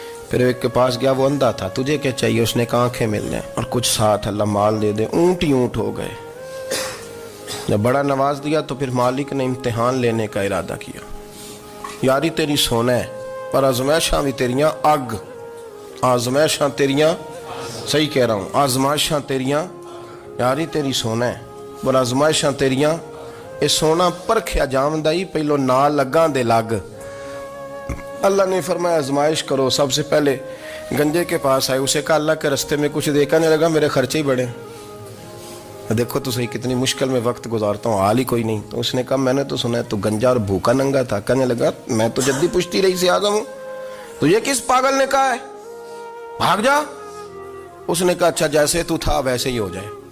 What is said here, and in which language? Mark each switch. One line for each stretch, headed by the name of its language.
Urdu: پھر ایک کے پاس گیا، وہ اندھا تھا، تجھے کیا چاہیے؟ اس نے کہا آنکھیں مل جائیں اور کچھ ساتھ اللہ مال دے دے. اونٹ ہی اونٹ ہو گئے. جب بڑا نواز دیا تو پھر مالک نے امتحان لینے کا ارادہ کیا.
Punjabi: یاری تیری سونا ہے پر آزمائشاں بھی تیریاں اگ. آزمائشاں تیریاں، صحیح کہہ رہا ہوں، آزمائشاں تیریاں. یاری تیری سونا ہے پر آزمائشاں تیریاں. یہ سونا پرکھیا جامدہ ہی پہلو نال لگاں دے لگ.
Urdu: اللہ نے فرمایا آزمائش کرو. سب سے پہلے گنجے کے پاس آئے، اسے کہا اللہ کے رستے میں کچھ دیکھا نہیں لگا، میرے خرچے ہی بڑے. دیکھو تو صحیح کتنی مشکل میں وقت گزارتا ہوں، حال ہی کوئی نہیں. تو اس نے کہا میں نے تو سنا ہے تو گنجا اور بھوکا ننگا تھا. کہنے لگا میں تو جدی پشتی رئیس اعظم ہوں، تو یہ کس پاگل نے کہا ہے بھاگ جا؟ اس نے کہا اچھا جیسے تو تھا ویسے ہی ہو جائے.